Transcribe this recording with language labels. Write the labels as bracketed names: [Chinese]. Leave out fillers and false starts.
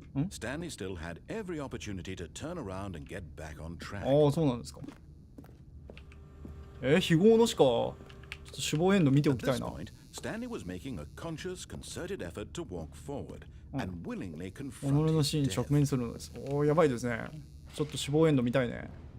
[English] ？Stanley still had every opportunity to turn around and get back on track. [Japanese] そうなんですか。非業の死か。ちょっと死亡エンド見ておきたいな。 [English] Stanley was making a conscious, concerted effort to walk forward and willingly confront [Japanese] 己の死に直面するのです。やばいですね。ちょっと死亡エンド見たいね。